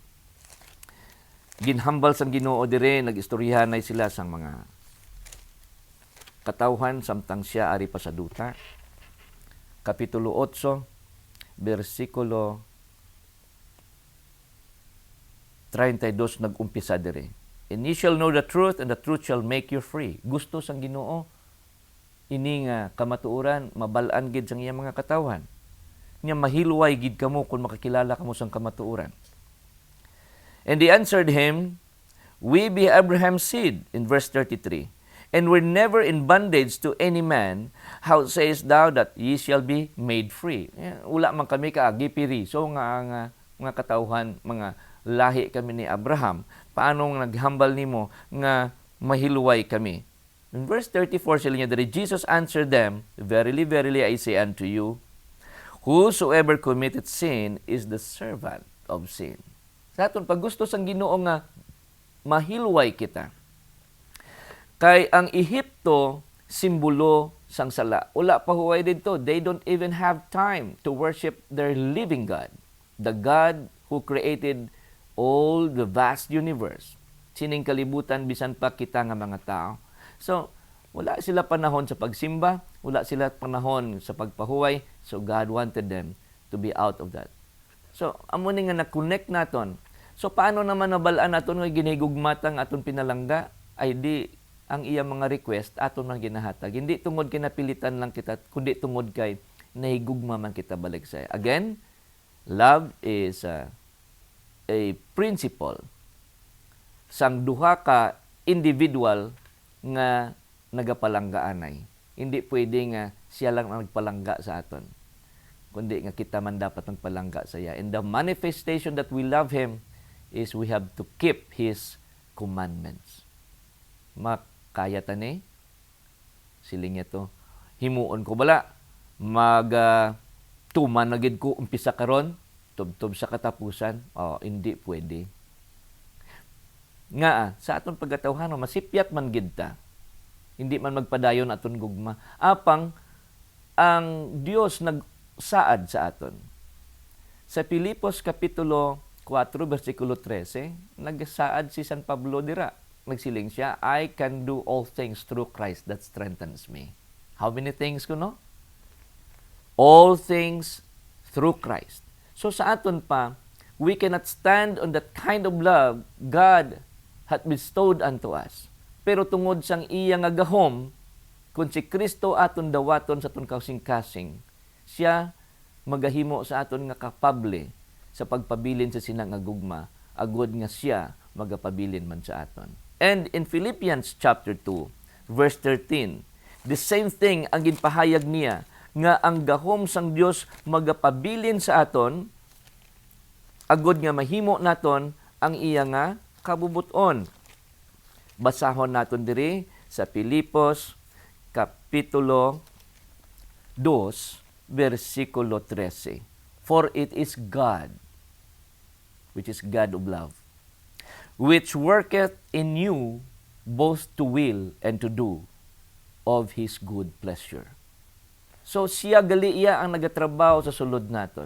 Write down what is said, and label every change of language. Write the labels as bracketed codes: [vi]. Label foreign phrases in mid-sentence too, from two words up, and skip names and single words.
[hil] Ginhambal sang Ginoo dire, nagistoryahan na sila sang mga katawhan samtang siya ari pa sa duta. Kapitulo 8, versikulo 32 nag-umpisa dire. [en] "And ye shall know the truth, and the truth shall make you free." [hil] Gusto sang Ginoo ini nga kamatuoran, mabalaan gid sang iyang mga katawhan. Nya mahilway gid kamo kung makakilala kamo sang kamatuoran. [en] "And they answered him, We be Abraham's seed," in verse 33. "And were never in bondage to any man. How sayest thou that ye shall be made free?" [hil] Ula man kami kaagipiri. So nga mga katawhan, mga lahi kami ni Abraham. Paano naghambal nimo nga mahilway kami? [en] In verse [hil] 34 sila niya diri, [en] "Jesus answered them, Verily, verily, I say unto you, whosoever committed sin is the servant of sin." [hil] Sa aton pag gusto sang Ginoo nga mahilway kita. Kay ang Ehipto simbolo sang sala. Ula pa huway dito. [en] They don't even have time to worship their living God, the God who created all the vast universe. [hil] Sining kalibutan bisan pa kita nga mga tao. So, wala sila panahon sa pagsimba, wala sila panahon sa pagpahuway. [en] So, God wanted them to be out of that. So, [hil] amo ni nga na-connect naton. So, paano naman nabalaan naton nga ginigugmatang aton pinalangga? Ay di, ang iyang mga request aton man ginahatag. Hindi tungod kay napilitan lang kita, kundi tungod kay nahigugma man kita balik sa. [en] Again, love is a principle [hil] sang duha ka individual nga nagapalanggaanay. Hindi pwede nga siya lang ang nagpalangga sa aton, kundi nga kita man dapat magpalangga sa iya. [en] And the manifestation that we love Him is we have to keep His commandments. [hil] Makaya tani, siling niya to, himuon ko bala, tuman na gid ko umpisa karon, tubtob sa katapusan. Hindi pwede. Nga, sa aton pagkatawhan, masipyat man gid ta. Hindi man magpadayon aton gugma. Apang, ang Dios nagsaad sa aton. Sa Filipos Kapitulo 4, versikulo 13, nagsaad si San Pablo dira. Nagsiling siya, [en] "I can do all things through Christ that strengthens me." How many things kuno? All things through Christ. [hil] So sa aton pa, [en] we cannot stand on that kind of love God hath bestowed unto us. [hil] Pero tungod sang iya nga gahom, kung si Kristo aton dawaton sa aton kasing-kasing, siya magahimo sa aton nga kapable sa pagpabilin sa sinang nga gugma, agud nga siya magapabilin man sa aton. [en] And in Philippians chapter 2, verse 13, the same thing [hil] ang ginpahayag niya, nga ang gahom sang Dios magapabilin sa aton, agod nga mahimo naton ang iya nga kabubuton. Basahon naton diri sa Filipos kapitulo 2, versikulo 13. [en] For it is God, which is God of love, which worketh in you both to will and to do of His good pleasure. [hil] So siya gali iya ang nagatrabaho sa sulod naton.